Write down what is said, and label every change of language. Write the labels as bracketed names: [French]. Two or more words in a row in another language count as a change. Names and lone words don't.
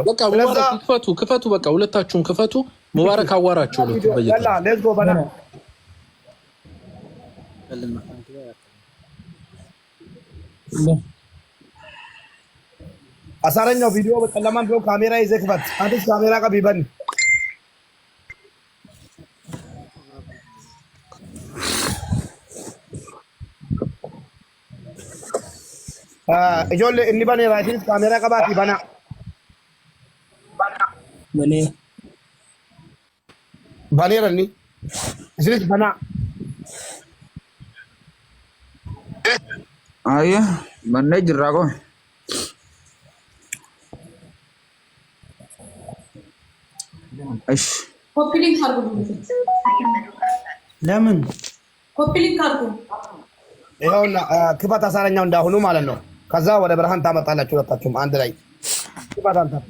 [Amharic] በቃ ሙባረክ ክፈቱ በቃ ሁለታችሁም ክፈቱ ሙባረክ አዋራችሁ ነው በየላ [English] let's go [Amharic] ባና አሳረኛው ቪዲዮ በጨለማም ቢሆን ካሜራ ይዘህ ክፈት አንተስ ካሜራ ጋር ቢበን [Oromo] ijoollee inni baneera isinis kaameeraa qabaati bana baneera inni isinis bana ayya bannee jirraa qoe [English] copy link [Amharic] አድርጉ ለምን [English] copy link [Amharic] አድርጉ ይኸውና ክፈት አሳረኛው እንዳሁኑ ማለት ነው ከዛ ወደ ብርሃን ታመጣላችሁ ወጣችሁም አንድ ላይ ክፈት አንተ